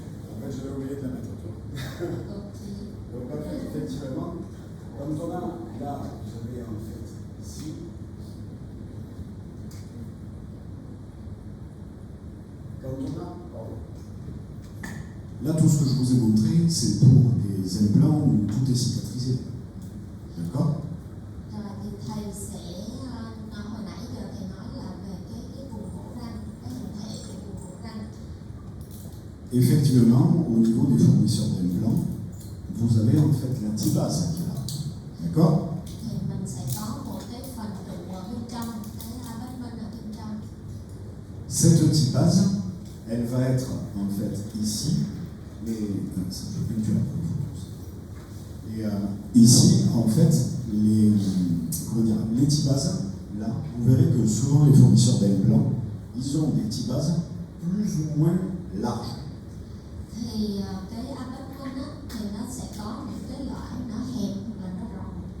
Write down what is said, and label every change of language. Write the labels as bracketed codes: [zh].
[fr] En fait, j'avais oublié de la mettre autour. Donc en fait, effectivement, comme on a là, vous avez en fait ici, comme on a, pardon. Là, tout ce que je vous ai montré, c'est pour les implants où tout est cicatrisé. D'accord? [vi] Rồi thì thầy sẽ hồi nãy giờ thầy nói là về cái vùng cổ răng, cái hình thể của vùng cổ răng. [fr] Effectivement, au niveau des fournisseurs d'implants, vous avez en fait la tibase qui est là. D'accord? [vi] Thì mình sẽ có một cái phần trụ ở bên trong, cái abutment ở bên trong. [fr] Cette tibase, elle va être en fait ici, ça je vais plus et ici, en fait, les tibases, là, vous verrez que souvent les fournisseurs d'implants, ils ont des tibases plus ou moins larges. [vi] Thì cái abutment á, thì nó sẽ có những cái loại nó hẹp và nó rộng.